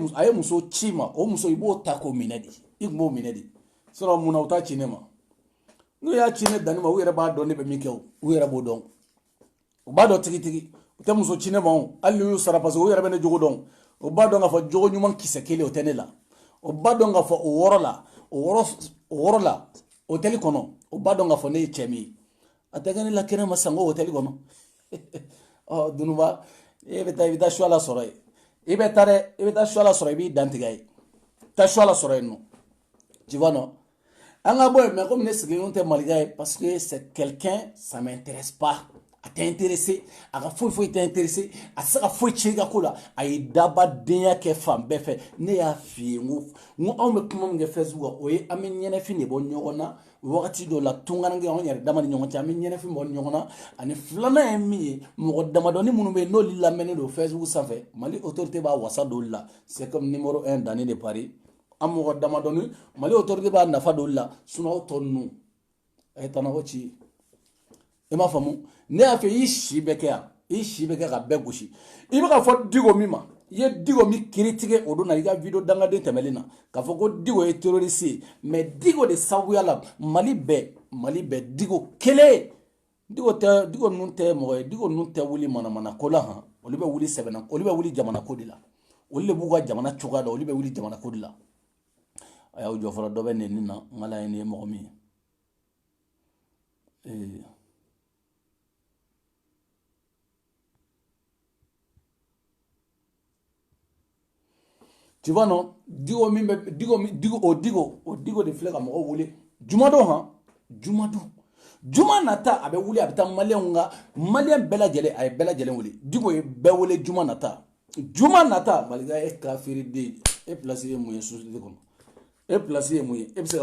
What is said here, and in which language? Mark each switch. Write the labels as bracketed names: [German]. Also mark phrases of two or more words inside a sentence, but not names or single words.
[Bambara] ye muso ci ma o muso i b'o ta k'o minɛ de i tun b'o minɛ de sinon munna u t'a ci ne ma n'u y'a ci ne danni ma u yɛrɛ b'a dɔn ne bɛ min kɛ u yɛrɛ b'o dɔn u b'a dɔn tigitigi u tɛ muso ci ne ma hali n'u y'u sara [French] parce que [Bambara] u yɛrɛ bɛ ne jogo dɔn u b'a dɔn k'a fɔ jogo ɲuman kisɛ kelen o tɛ ne la u b'a dɔn k'a fɔ o wɔɔrɔ la hôtel kɔnɔ u b'a dɔn k'a fɔ ne ye cɛ min ye a tɛ kɛ ne la kɛnɛ ma san ko hôtel kɔnɔ dunuba i bɛ taa Suala sɔrɔ yen i bɛ taa Suala sɔrɔ i b'i dantigɛ ye taa Suala sɔrɔ yen nɔ [French] tu vois non [Bambara] an ka bɔ yen [French] mais comme [Bambara] ne sigilen tɛ maliga ye [French] parce que c'est quelqu'un ça m'intéresse pas [Bambara] a tɛ intéressé a ka foyi tɛ intéressé a tɛ se ka foyi ci i ka ko la a ye dabadenya kɛ fan bɛɛ fɛ ne y'a f'i ye n ko anw bɛ kuma min kɛ Facebook kan o ye an bɛ ɲɛnɛfin de bɔ ɲɔgɔn na wagati dɔw la tungaranke anw yɛrɛ dama ni ɲɔgɔn cɛ an bɛ ɲɛnɛfin bɔ ɲɔgɔn na ani filanan ye min ye mɔgɔ damadɔni minnu bɛ yen n'olu lamɛnnen don Facebook sanfɛ Mali autorité b'a wasa d'olu la [French] c'est comme numéro 1 [Bambara] Dani de Paris an mɔgɔ damadɔni Mali autorité b'a nafa d'olu la sinon aw tɔ ninnu a ye tanako ci i m'a faamu ne y'a fɛ i si bɛ kɛ yan i si bɛ kɛ ka bɛɛ gosi i bɛ ka fɔ Diko min ma i ye Diko min critiquer o don na i ka vidéo dangaden tɛmɛlen na k'a fɔ ko Diko ye terroriste ye mais Diko de sababuya la Mali bɛɛ Diko kelen Diko ninnu tɛ mɔgɔ ye Diko ninnu tɛ wuli manamana ko la han olu bɛ wuli sɛbɛnna olu bɛ wuli jamana ko de la olu de b'u ka jamana cogoya dɔn olu bɛ wuli jamana ko de la a y'aw jɔ fɔlɔ dɔ bɛ nɛni na n ka laɲini ye mɔgɔ min ye [French] tu vois non [Bambara] Diko de filɛ ka mɔgɔw wele jumadon han juma nata a bɛ wuli a bɛ taa maliyɛn bɛɛ lajɛlen a ye bɛɛ lajɛlen wele Diko ye bɛɛ wele juma nata maliga ye kafiri den e place ye mun ye société kɔnɔ e place ye mun ye e bɛ se ka